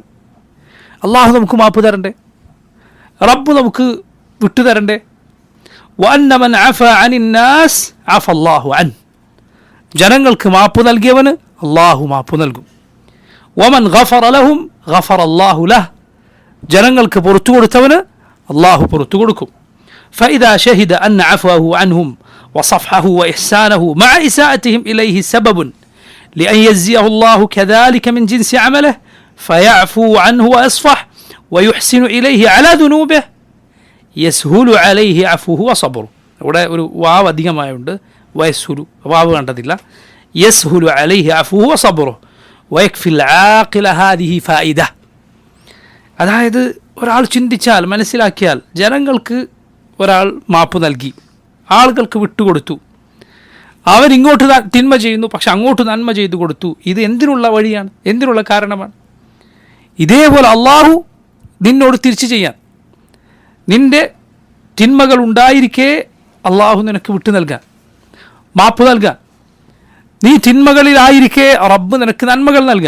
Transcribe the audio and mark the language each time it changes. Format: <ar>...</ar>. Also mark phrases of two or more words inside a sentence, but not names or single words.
<ml>അള്ളാഹു നമുക്ക് മാപ്പ് തരണ്ടേ, റബ്ബ് നമുക്ക് വിട്ടുതരണ്ടേ.</ml> <ar>وأن من عفا عن الناس عفا الله عن,</ar> <ml>ജനങ്ങൾക്ക് മാപ്പ് നൽകിയവന് അള്ളാഹു മാപ്പ് നൽകും.</ml> <ar>ومن غفر لهم غفر الله له,</ar> <ml>ജനങ്ങൾക്ക് പുറത്തു കൊടുത്തവന് അള്ളാഹു പുറത്തു കൊടുക്കും.</ml> <ar>فإذا شهد أن عفوه عنهم وصفحه وإحسانه مع إساءتهم إليه سبب لأن يجزيه الله كذلك من جنس عمله فيعفو عنه ويصفح ويحسن إليه على ذنوبه يسهل عليه عفوه وصبره.</ar> <ml>ഇവിടെ ഒരു വാവ് അധികമായുണ്ട്, വയസ്സുലു, വാവ് കണ്ടതില്ല.</ml> <ar>يسهل عليه عفوه وصبره ويكفي العاقل هذه فائدة.</ar> <ml>അതായത് ഒരാൾ ചിന്തിച്ചാൽ, മനസ്സിലാക്കിയാൽ, ജനങ്ങൾക്ക് ഒരാൾ മാപ്പ് നൽകി, ആളുകൾക്ക് വിട്ടുകൊടുത്തു, അവരിങ്ങോട്ട് തിന്മ ചെയ്യുന്നു പക്ഷെ അങ്ങോട്ട് നന്മ ചെയ്തു കൊടുത്തു, ഇത് എന്തിനുള്ള വഴിയാണ്, എന്തിനുള്ള കാരണമാണ്? ഇതേപോലെ അള്ളാഹു നിന്നോട് തിരിച്ചു ചെയ്യാൻ, നിന്റെ തിന്മകൾ ഉണ്ടായിരിക്കെ അള്ളാഹു നിനക്ക് വിട്ടു നൽകാൻ, മാപ്പ് നൽകാൻ, നീ തിന്മകളിലായിരിക്കെ റബ്ബ് നിനക്ക് നന്മകൾ നൽകാൻ.</ml>